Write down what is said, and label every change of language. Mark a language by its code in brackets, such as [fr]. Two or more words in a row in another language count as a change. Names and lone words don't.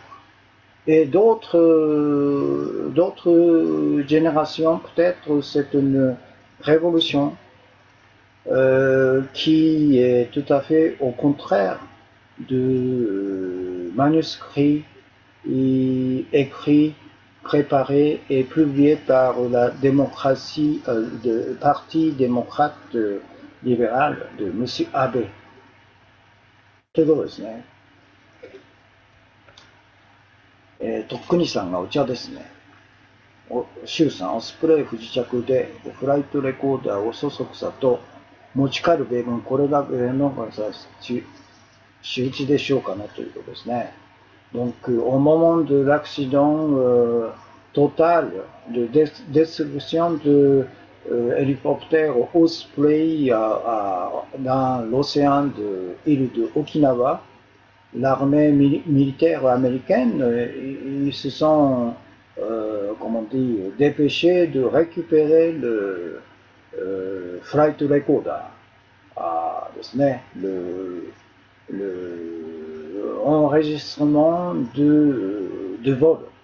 [fr] Et d'autres générations, peut-être c'est une révolution qui est tout à fait au contraire de manuscrits écrits, préparés et publiés par la démocratie, le Parti démocrate libéral de M. [ja] Abe. ということですね。とっくにさんがお茶ですね。シュウさん、オスプレイ不時着でフライトレコーダーをそそくさと持ち帰る米軍、これが米の周知でしょうかねということですね。 [fr] Donc, au moment de l'accident total de destruction de hélicoptère Osprey dans l'océan de l'île de Okinawa, l'armée militaire américaine, ils se sont, comment dire, dépêchés de récupérer le [en] flight recorder, [ja] ですね、 [fr] le enregistrement de vol.